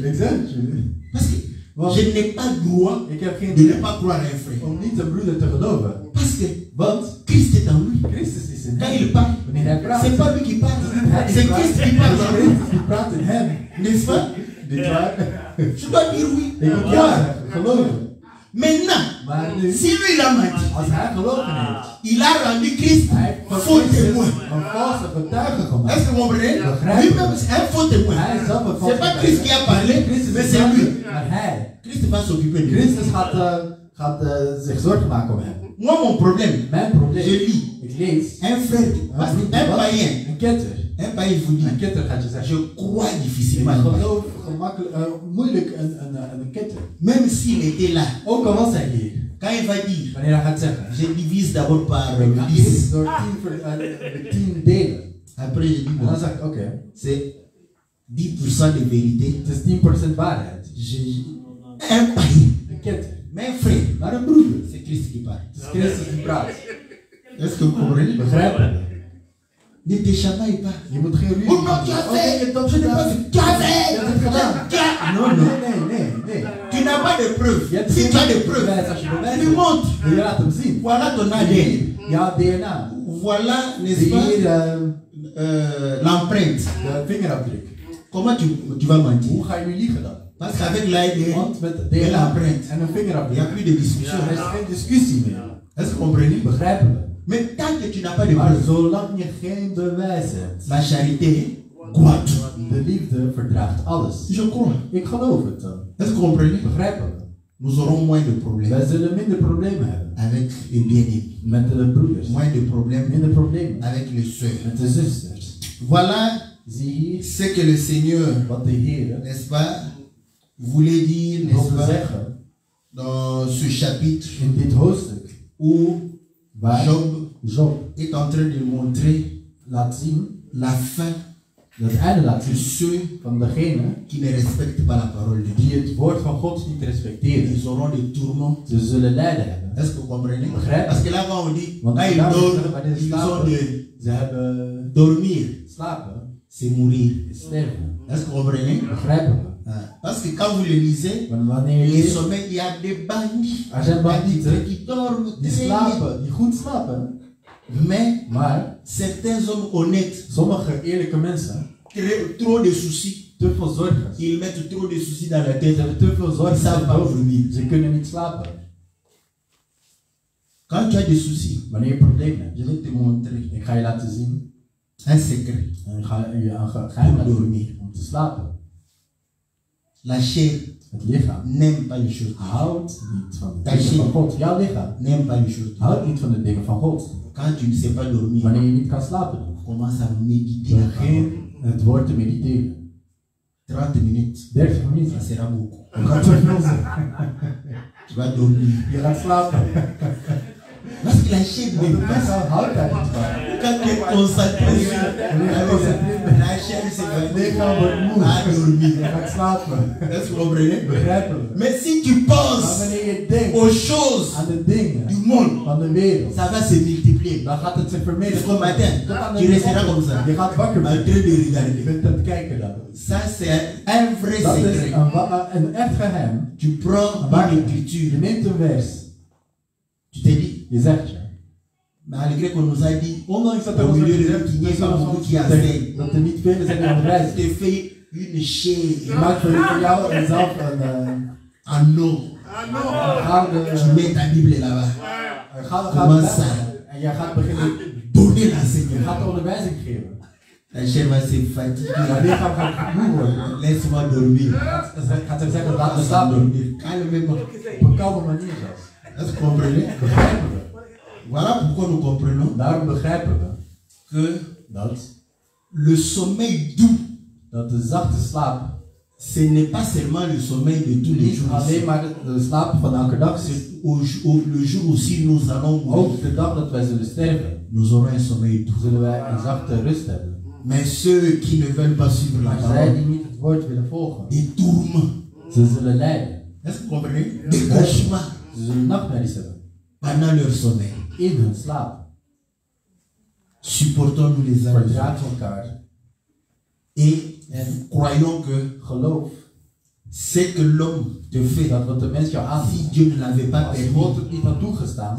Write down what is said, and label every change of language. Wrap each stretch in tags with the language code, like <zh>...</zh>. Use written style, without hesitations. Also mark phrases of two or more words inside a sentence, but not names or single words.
<nl>Ik zeg het jullie.</nl> <fr>Parce que je n'ai pas le droit</fr> <nl>Ik heb geen</nl> <fr>de ne</fr> <nl>recht</nl> <fr>pas croire à un frère.</fr> <nl>om niet een broeder te geloven.</nl> <fr>Parce que</fr> <nl>Want</nl> <fr>Christ est en lui.</fr> <nl>Christus is in</nl> <fr>Quand</fr> <nl>hem.</nl> <fr>il parle,</fr> <nl>Wanneer hij praat.</nl> <fr>c'est pas lui qui parle.</fr> <nl>hij</nl> <fr>C'est</fr> <nl>praat.</nl> <fr>Christ qui parle en lui.</fr> <nl>Christus die praat in hem.</nl> <fr>N'est-ce pas?</fr> <nl>Dit waar?</nl> <fr>Je dois dire oui.</fr> <nl>Ik moet ja zeggen, geloven.</nl> <fr>Maintenant,</fr> <nl>Maar nu,</nl> <fr>si lui il a menti,</fr> <nl>als hij gelogen heeft,</nl> <fr>il a rendu Christ</fr> <nl>hij heeft van</nl> <fr>faux</fr> <nl>Christus</nl> <fr>témoin.</fr> <nl>een valse getuige</nl> <fr>Est-ce</fr> <nl>gemaakt.</nl> <fr>que vous comprenez?</fr> <nl>Begrijp.</nl> <fr>Lui-même, c'est un faux témoin.</fr> <nl>Hij is zelf een valse</nl> <fr>C'est pas Christ qui a parlé,</fr> <nl>Christus</nl> <fr>mais</fr> <nl>is</nl> <fr>c'est lui.</fr> <nl>maar hij.</nl> <fr>Christ va s'occuper de lui.</fr> <nl>Christus gaat zich zorgen maken om hem.</nl> <fr>Moi, mon problème,</fr> <nl>Mijn</nl> <fr>je</fr> <nl>probleem,</nl> <fr>lis</fr> <nl>ik lees,</nl> <fr>un frère, parce que un païen,</fr> <nl>een ketter.</nl> <fr>un païen vous</fr> <nl>Een</nl> <fr>dit,</fr> <nl>ketter gaat je zeggen,</nl> <fr>je crois</fr> <nl>ik</nl> <fr>difficilement. à un païen.</fr> <nl>geloof gemakkelijk, moeilijk een ketter.</nl> <fr>Même s'il était là,</fr> <nl>Ook al was hij hier,</nl> <fr>quand il va dire,</fr> <nl>wanneer hij gaat zeggen,</nl> <fr>je divise d'abord par</fr> <nl>ik ga 10, eerst door 10 delen.</nl> <fr>après je dis,</fr> <nl>En</nl> <fr>bon,</fr> <nl>dan zeg ik, oké,</nl> <fr>c'est 10% de vérité.</fr> <nl>het is 10% waarheid.</nl> <fr>Un païen,</fr> <nl>Een ketter.</nl> <fr>mais un frère,</fr> <nl>Maar een broeder,</nl> <fr>c'est Christ qui parle.</fr> <nl>het is Christus die praat.</nl> <fr>Est-ce que vous comprenez?</fr> <nl>Begrijpen we?</nl> <fr>Ne te chamaille pas.</fr> <nl>Je moet geen ruzie</nl> <fr>Oh non, tu</fr> <nl>maken.</nl> <fr>as</fr> <nl>Oh, nee, je hebt dat</nl> <fr>fait. Je n'ai pas</fr> <nl>gedaan.</nl> <fr>fait. Tu as fait.</fr> <nl>Je hebt het gedaan.</nl> <fr>Tu as- Non, non.</fr> <nl>Nee.</nl> <fr>Tu n'as pas de preuves.</fr> <nl>Je hebt</nl> <fr>Si</fr> <nl>geen</nl> <fr>tu as des preuves,</fr> <nl>bewijs. Als je bewijs</nl> <fr>tu</fr> <nl>hebt,</nl> <fr>montres.</fr> <nl>je laat hem zien.</nl> <fr>Voilà ton ADN.</fr> <nl>Ja, DNA.</nl> <fr>Voilà, n'est-ce pas,</fr> <nl>Hier</nl> <fr>l'empreinte.</fr> <nl>de vingerafdruk.</nl> <fr>Comment tu vas mentir?</fr> <nl>Hoe ga je nu liegen dan?</nl> <fr>Parce qu'avec l'ADN,</fr> <nl>Want met</nl> <fr>et</fr> <nl>DNA</nl> <fr>l'empreinte,</fr> <nl>en een</nl> <fr>il n'y a</fr> <nl>vingerafdruk,</nl> <fr>plus de discussion.</fr> <nl>er is geen discussie meer.</nl> <fr>Est-ce que vous comprenez?</fr> <nl>Begrijpen we?</nl> <fr>Mais tant que tu n'as pas de</fr> <nl>Maar</nl> <fr>preuves,</fr> <nl>zolang je geen bewijs hebt,</nl> <fr>la charité croit tout.</fr> <nl>de liefde verdraagt alles.</nl> <fr>Je crois.</fr> <nl>Ik geloof het dan.</nl> <fr>Est-ce que vous comprenez?</fr> <nl>Begrijpen we?</nl> <fr>Nous aurons moins de</fr> <nl>Wij</nl> <fr>problèmes</fr> <nl>zullen minder problemen hebben</nl> <fr>avec les bien-aimés,</fr> <nl>met de broeders.</nl> <fr>moins de problèmes</fr> <nl>Minder problemen</nl> <fr>avec les sœurs.</fr> <nl>met de zusters.</nl> <fr>Voilà</fr> <nl>Zie hier</nl> <fr>ce que le Seigneur,</fr> <nl>wat de Heer</nl> <fr>n'est-ce pas, voulait dire, n'est-ce</fr> <nl>wilde</nl> <fr>pas,</fr> <nl>zeggen</nl> <fr>dans ce chapitre</fr> <nl>in dit hoofdstuk.</nl> <fr>où</fr> <nl>Waar</nl> <fr>Job est en train de montrer</fr> <nl>laat zien,</nl> <fr>la fin</fr> <nl>dat einde laat</nl> <fr>de</fr> <nl>zien</nl> <fr>ceux</fr> <nl>van degene</nl> <fr>qui ne respectent pas la parole de Dieu.</fr> <nl>die het woord van God niet respecteren.</nl> <fr>Ils auront des tourments.</fr> <nl>Ze zullen lijden hebben.</nl> <fr>Est-ce que vous comprenez?</fr> <nl>Begrijp.</nl> <fr>Parce que là, quand on dit,</fr> <nl>Want</nl> <fr>quand ils</fr> <nl>daar</nl> <fr>dorment,</fr> <nl>wanneer ze</nl> <fr>ils ont</fr> <nl>slapen,</nl> <fr>de</fr> <nl>ze hebben</nl> <fr>dormir,</fr> <nl>slapen,</nl> <fr>c'est mourir.</fr> <nl>sterven.</nl> <fr>Est-ce que vous comprenez?</fr> <nl>Begrijpen we? Ah.</nl> <fr>Parce que quand vous le lisez,</fr> <nl>Want wanneer</nl> <fr>les</fr> <nl>je,</nl> <fr>sommets, il y a des bandits.</fr> <nl>er zijn</nl> <fr>Il y a des</fr> <nl>bandieten</nl> <fr>qui dorment</fr> <nl>die</nl> <fr>très bien.</fr> <nl>slapen, die goed slapen, Maar</nl> <fr>certains hommes honnêtes,</fr> <nl>sommige eerlijke mensen,</nl> <fr>trop de soucis.</fr> <nl>te veel zorgen.</nl> <fr>Ils mettent trop de soucis dans la</fr> <nl>Ze</nl> <fr>tête.</fr> <nl>hebben te veel</nl> <fr>Ils</fr> <nl>zorgen.</nl> <fr>ne savent pas dormir.</fr> <nl>Ze kunnen niet slapen.</nl> <fr>Quand tu as des soucis,</fr> <nl>Wanneer je problemen hebt,</nl> <fr>je vais te montrer</fr> <nl>ik ga je laten zien.</nl> <fr>un secret.</fr> <nl>En ik ga je een geheim laten zien om te slapen.</nl> <fr>La chair</fr> <nl>Het lichaam</nl> <fr>n'aime pas les choses.</fr> <nl>houdt niet van de dingen van God. Jouw lichaam</nl> <fr>N'aime pas les choses.</fr> <nl>houdt niet van de dingen van God.</nl> <fr>Quand tu ne sais pas dormir,</fr> <nl>Wanneer je niet kan slapen,</nl> <fr>commence à méditer la parole.</fr> <nl>begin het woord te mediteren.</nl> <fr>30 minutes,</fr> <nl>30</nl> <fr>ça</fr> <nl>minuten.</nl> <fr>sera beaucoup.</fr> <nl>Dat gaat te veel zijn.</nl> <fr>Tu vas dormir.</fr> <nl>Je gaat slapen.</nl> <fr>Parce que la chair</fr> <nl>Want de</nl> <fr>n'aime pas ça.</fr> <nl>lichaam houdt daar niet van.</nl> <fr>Quand tu es concentré sur la chair, c'est</fr> <nl>Het lichaam wordt moe.</nl> <fr>à dormir.</fr> <nl>Je gaat slapen.</nl> <fr>Est-ce que vous comprenez?</fr> <nl>Begrijpen we?</nl> <fr>Mais si tu</fr> <nl>Maar</nl> <fr>penses</fr> <nl>wanneer je denkt</nl> <fr>aux choses</fr> <nl>aan de dingen</nl> <fr>du monde,</fr> <nl>van de wereld,</nl> <fr>ça va se multiplier.</fr> <nl>dan gaat het zich verminderen.</nl> <fr>Jusqu'au matin,</fr> <nl>Tot aan</nl> <fr>tu</fr> <nl>de</nl> <fr>resteras comme ça,</fr> <nl>Je gaat wakker</nl> <fr>en</fr> <nl>worden.</nl> <fr>train de</fr> <nl>Je</nl> <fr>regarder.</fr> <nl>bent aan het kijken dan.</nl> <fr>Ça, c'est un vrai</fr> <nl>Dat is</nl> <fr>secret.</fr> <nl>een echt geheim.</nl> <fr>Tu prends</fr> <nl>Maar</nl> <fr>une</fr> <nl>je</nl> <fr>écriture,</fr> <nl>neemt een vers.</nl> <fr>tu te dis,</fr> <nl>Je zegt je.</nl> <fr>malgré qu'on nous a dit,</fr> <nl>Ondanks dat er</nl> <fr>au</fr> <nl>ons</nl> <fr>milieu</fr> <nl>wordt</nl> <fr>de</fr> <nl>gezegd</nl> <fr>nous, qu'il n'y ait pas beaucoup qui enseignent,</fr> <nl>dat er niet veel zijn die aan het</nl> <fr>tu</fr> <nl>reizen.</nl> <fr>te fais une chair</fr> <nl>Je maakt voor jou en zelf een</nl> <fr>en eau.</fr> <nl>gouden</nl> <fr>Tu mets ta Bible là-bas. Comment ça?</fr> <nl>en jij gaat beginnen.</nl> <fr>Donner</fr> <nl>Je</nl> <fr>l'enseignement.</fr> <nl>gaat de onderwijzing geven.</nl> <fr>La chair va se fatiguer.</fr> <nl>Je lichaam gaat moe worden.</nl> <fr>Laisse-moi dormir.</fr> <nl>Gaat er zeggen, laat me</nl> <fr>Laisse-moi</fr> <nl>slapen.</nl> <fr>dormir. Calmement.</fr> <nl>Op een koude manier zelfs.</nl> <fr>Est-ce que vous comprenez?</fr> <nl>Begrijpen we.</nl> <fr>Voilà pourquoi nous comprenons</fr> <nl>Daarom begrijpen we</nl> <fr>que</fr> <nl>dat</nl> <fr>le sommeil doux,</fr> <nl>de zachte slaap</nl> <fr>ce n'est pas seulement le sommeil de tous les</fr> <nl>niet</nl> <fr>jours.</fr> <nl>alleen maar de slaap van elke dag is.</nl> <fr>C'est le jour aussi nous allons mourir,</fr> <nl>Ook de dag dat wij zullen sterven,</nl> <fr>nous aurons un sommeil doux.</fr> <nl>zullen wij een zachte rust hebben.</nl> <fr>Mais ceux qui ne veulent pas suivre la</fr> <nl>Maar zij</nl> <fr>parole,</fr> <nl>die niet het woord willen volgen,</nl> <fr>des tourments,</fr> <nl>ze zullen lijden.</nl> <fr>est-ce que vous comprenez? Des cauchemars</fr> <nl>Ze zullen nachtmerries hebben</nl> <fr>pendant leur sommeil.</fr> <nl>in hun slaap.</nl> <fr>Supportons-nous les uns les autres.</fr> <nl>Verdraag elkaar</nl> <fr>Et croyons que</fr> <nl>geloof</nl> <fr>ce que l'homme te fait,</fr> <nl>dat wat de mens jou</nl> <fr>si</fr> <nl>aanziet,</nl> <fr>Dieu ne l'avait pas</fr> <nl>als</nl> <fr>permis,</fr> <nl>God het niet had toegestaan,</nl>